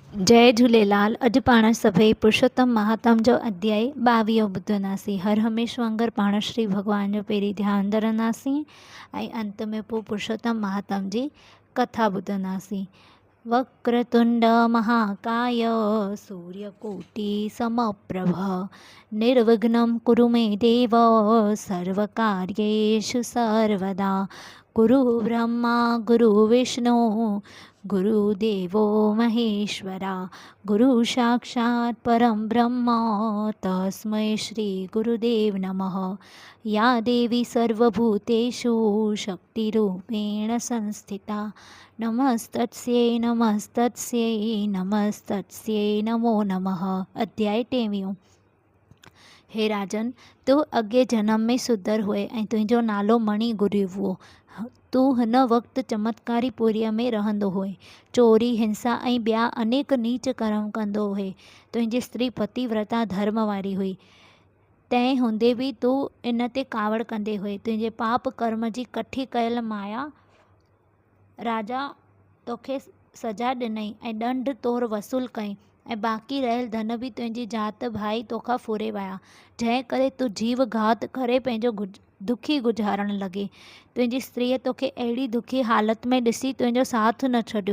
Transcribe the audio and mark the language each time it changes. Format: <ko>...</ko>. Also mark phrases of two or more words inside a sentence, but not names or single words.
<sd>जय झूलेलाल। अॼु पाण सभई पुरुषोत्तम महात्म जो अध्याय 22 ॿुधंदासीं। हर हमेश वांगुरु पाण श्री भॻवान जो पहिरीं ध्यानु धरंदासीं ऐं अंत में पोइ पुरुषोत्तम महात्म जी कथा ॿुधंदासीं।</sd> <sa>वक्रतुंड महाकाय सूर्यकोटि समप्रभ निर्विघ्नं कुरु मे देव सर्वकार्येषु सर्वदा। गुरु ब्रह्मा गुरु विष्णु गुरुदेवो महेश्वरा गुरु साक्षात् परं ब्रह्म तस्मै श्री गुरुदेव नमः। या देवी सर्वभूतेषु शक्तिरूपेण संस्थिता नमस्तस्यै नमस्तस्यै नमस्तस्यै नमो नमः।</sa> <sd>अध्याय 23। हे राजन, तू अॻे जन्म में सुधर हुए ऐं तुंहिंजो नालो मणि गुरु हुओ। तू हिन वक़्तु चमत्कारी पुरीअ में रहंदो हुए, चोरी हिंसा ऐं ॿिया अनेक नीच कर्म कंदो हुए। तुंहिंजी स्त्री पतिव्रता धर्म वारी हुई, तंहिं हूंदे बि तू इन ते कावड़ कंदे हुए। तुंहिंजे पाप कर्म जी कठी कयल माया राजा तोखे सजा ॾिनई ऐं ॾंढ तौरु वसूल कई ऐं बाक़ी रहियल धन बि तुंहिंजी जात भाई तोखां फुरे विया, जंहिं करे तूं जीव घात करे पंहिंजो दुखी गुज़ारणु लॻे। तुंहिंजी स्त्रीअ तोखे अहिड़ी दुखी हालत में ॾिसी तुंहिंजो साथ न छॾियो।</sd>